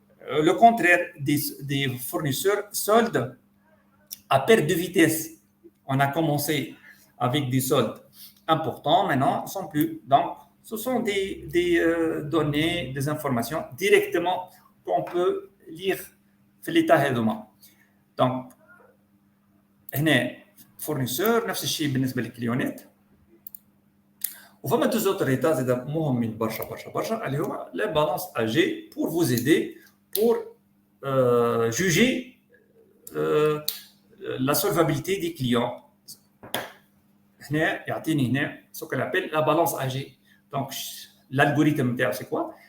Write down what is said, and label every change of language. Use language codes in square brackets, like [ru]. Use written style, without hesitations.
[fr] Le contraire des fournisseurs soldes à perte de vitesse. On a commencé avec des soldes importants, maintenant, ils ne sont plus. Donc, ce sont des données, des informations directement qu'on peut lire dans l'état [ar] هذوما. Donc, هنا fournisseur, نفس الشيء بالنسبة للكليونات. وفما [fr] deux autres états [ar] زاد مهمين برشا اللي هما [fr] les balances âgées pour vous aider pour juger la solvabilité des clients. Ce qu'on appelle la balance âgée. Donc, l'algorithme, c'est quoi?